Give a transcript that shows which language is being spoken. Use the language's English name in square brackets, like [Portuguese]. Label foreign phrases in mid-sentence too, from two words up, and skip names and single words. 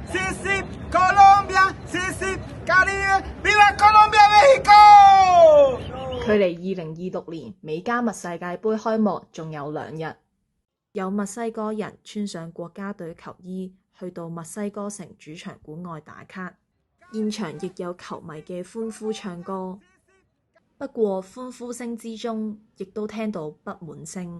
[Spanish] sí, sí, Colombia, sí, sí, Caribe, Viva Colombia, México！ [Cantonese] 距離2026年美加墨世界盃開幕仲有2日，有墨西哥人穿上國家隊球衣去到墨西哥城主場館外打卡，現場亦有球迷嘅歡呼唱歌。不過歡呼聲之中，亦都聽到不滿聲。